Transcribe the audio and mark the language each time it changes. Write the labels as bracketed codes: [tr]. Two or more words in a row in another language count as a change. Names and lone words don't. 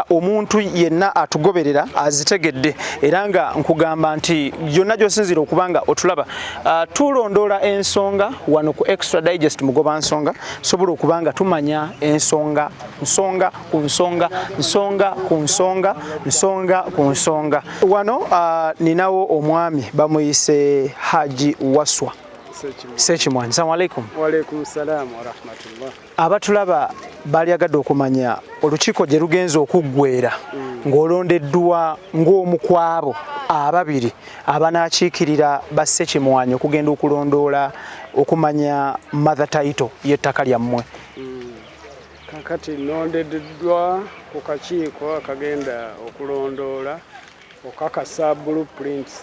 [lg] omuntu yenna atugoberera azitegedde era nga nkugamba nti yonna gy'osinzira okubanga otulaba tulondoola ensonga wano ku Extra Digest mugoba nsonga sobola okubanga tumanya ensonga ku nsonga wano ninawo omwami bamuyise Haji Waswa Ssekimwanyi. [ar] السلام عليكم. وعليكم السلام ورحمة الله. [lg] Abatulaba balyagadde okumanya olukiiko gye lugenza okuggweera ng'olondeddwa ng'omu ku abo ababiri abanaakiikirira Bassekimwanyi okugenda okulondoola okumanya [en] mother title [lg] y'ettaka lyammwe. Kakati nondeddwa ku kakiiko akagenda okulondoola okakasa blueprints.